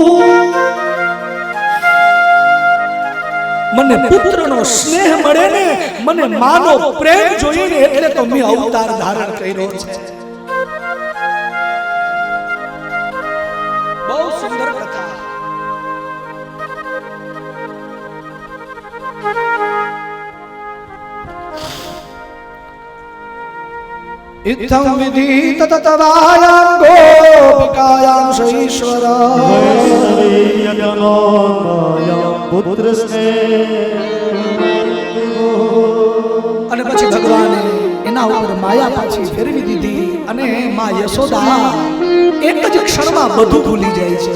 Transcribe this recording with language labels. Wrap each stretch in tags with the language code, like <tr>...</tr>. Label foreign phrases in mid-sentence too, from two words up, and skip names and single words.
<gu>મને પુત્રનો સ્નેહ મળે ને મને માનો પ્રેમ જોઈને એટલે તો મેં અવતાર ધારણ કર્યો છે. બહુ સુંદર કથા.</gu> <sa>इत्थं विदित तत्वायां गोपिकायां स ईश्वर</sa> <gu>પુત્ર અને પછી ભગવાને એના ઉપર માયા પાછી ફેરવી દીધી અને માં યશોદા એક જ ક્ષણમાં બધું ભૂલી જાય છે.</gu>